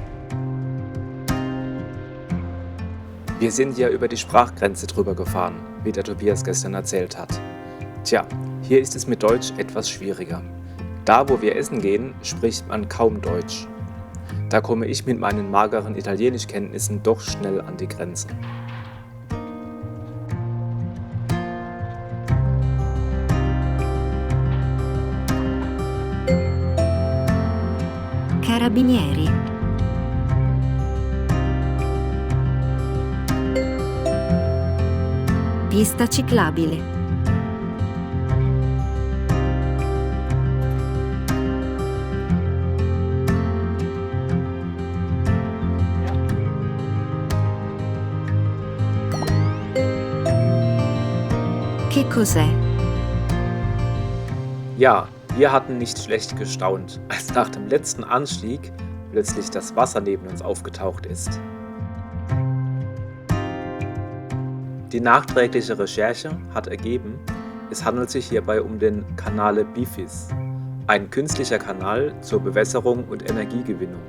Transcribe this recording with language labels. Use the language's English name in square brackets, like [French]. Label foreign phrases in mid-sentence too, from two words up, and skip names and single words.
[German] Wir sind ja über die Sprachgrenze drüber gefahren, wie der Tobias gestern erzählt hat. Tja, hier ist es mit Deutsch etwas schwieriger. Da, wo wir essen gehen, spricht man kaum Deutsch. Da komme ich mit meinen mageren Italienischkenntnissen doch schnell an die Grenze. Carabinieri. [Italian] Pista ciclabile. Che cos'è? [German] Ja, wir hatten nicht schlecht gestaunt, als nach dem letzten Anstieg plötzlich das Wasser neben uns aufgetaucht ist. Die nachträgliche Recherche hat ergeben, es handelt sich hierbei um den Canale Bifis, ein künstlicher Kanal zur Bewässerung und Energiegewinnung.